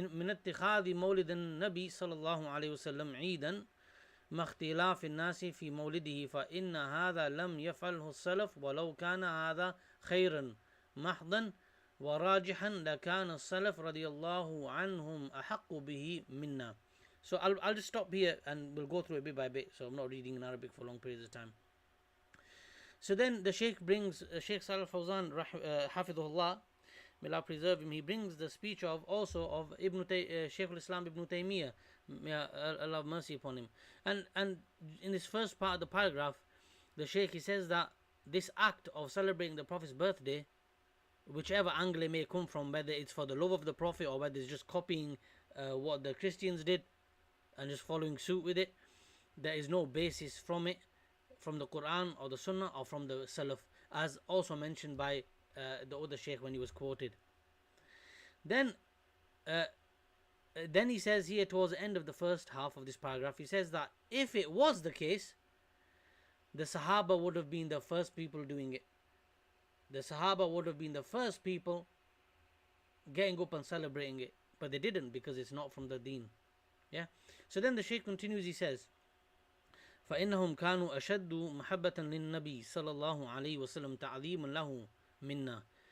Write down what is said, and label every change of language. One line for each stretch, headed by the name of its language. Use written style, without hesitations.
Arabic: اتخاذ مولد النبي صلى الله عليه وسلم عيدا مع اختلاف الناس في مولده فإن هذا لم يفعله السلف ولو كان هذا خيرا محضا وراجحا لكان السلف رضي الله عنهم أحق به منا.
English: So I'll just stop here and we'll go through it bit by bit, so I'm not reading in Arabic for long periods of time. So then the Shaykh brings Shaykh Saleh Fawzan Hafidhullah, may Allah preserve him, he brings the speech of Shaykh al-Islam Ibn Taymiyyah, may Allah have mercy upon him. And in this first part of the paragraph, the Shaykh, he says that this act of celebrating the Prophet's birthday, whichever angle it may come from, whether it's for the love of the Prophet or whether it's just copying what the Christians did and just following suit with it, there is no basis from it, from the Quran or the Sunnah or from the Salaf, as also mentioned by the other Shaykh when he was quoted. Then he says here towards the end of the first half of this paragraph, he says that if it was the case, the Sahaba would have been the first people doing it. The Sahaba would have been the first people getting up and celebrating it, but they didn't because it's not from the deen. Yeah. So then the Shaykh continues, he says,
Arabic: فإنهم كانوا أشد محبة للنبي صلى الله عليه وسلم تعظيما له منا.